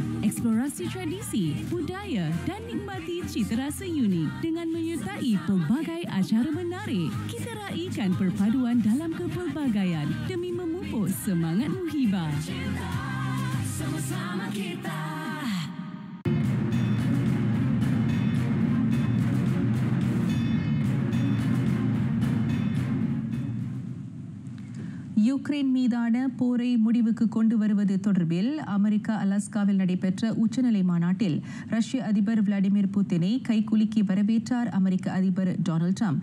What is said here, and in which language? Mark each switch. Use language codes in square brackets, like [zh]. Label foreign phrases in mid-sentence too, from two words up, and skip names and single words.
[ms] Eksplorasi tradisi, budaya dan nikmati cita rasa unik dengan menyertai pelbagai acara menarik. Kita raikan perpaduan dalam kepelbagaian demi memupuk semangat muhibah. Sama-sama kita. [ta] யுக்ரைன் மீதான போரை முடிவுக்கு கொண்டு வருவது தொடர்பில் அமெரிக்கா அலாஸ்காவில் நடைபெற்ற உச்சநிலை மாநாட்டில் ரஷ்ய அதிபர் விளாடிமிர் புட்டினை கைகுலுக்கி வரவேற்றார் அமெரிக்க அதிபர் டொனால்ட் ட்ரம்ப்.